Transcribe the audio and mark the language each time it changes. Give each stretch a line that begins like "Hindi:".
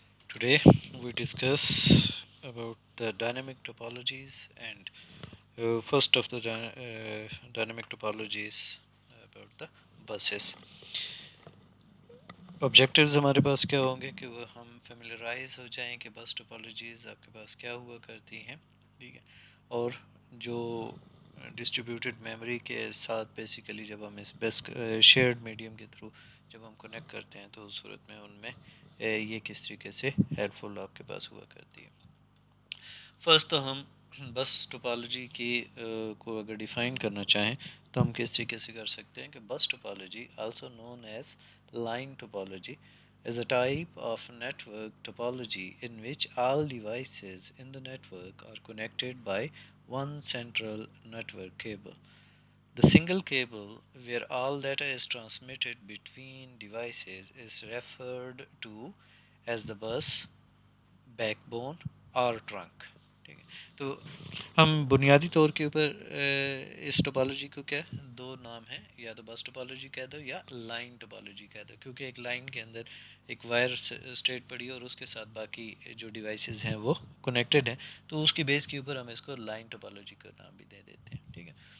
English: Today we discuss about the dynamic topologies and first of the dynamic topologies about the buses.
Hindi: Objectives हमारे पास क्या होंगे कि वो हम फेमिलराइज हो जाएं कि बस टोपोलॉजीज़ आपके पास क्या हुआ करती हैं, ठीक है। और जो डिस्ट्रीब्यूटेड मेमोरी के साथ बेसिकली जब हम इस बेस शेयर्ड मीडियम के थ्रू जब हम कनेक्ट करते हैं तो उस सूरत में उनमें ये किस तरीके से हेल्पफुल आपके पास हुआ करती है। फर्स्ट तो हम बस टोपोलॉजी की को अगर डिफ़ाइन करना चाहें तो हम किस तरीके से कर सकते हैं कि बस topology also known as
English: line topology is a type of network topology in which all devices in the network are connected by one central network cable. The single cable where all data is transmitted between devices is referred to as the bus, backbone
Hindi: और trunk, ठीक है। तो हम बुनियादी तौर के ऊपर इस टोपोलॉजी को क्या दो नाम है, या तो बस टोपोलॉजी कह दो या लाइन टोपोलॉजी कह दो, क्योंकि एक लाइन के अंदर एक वायर स्ट्रेट पड़ी है और उसके साथ बाकी जो डिवाइसेस हैं वो कनेक्टेड हैं, तो उसकी बेस के ऊपर हम इसको लाइन टोपोलॉजी का नाम भी दे देते हैं, ठीक है।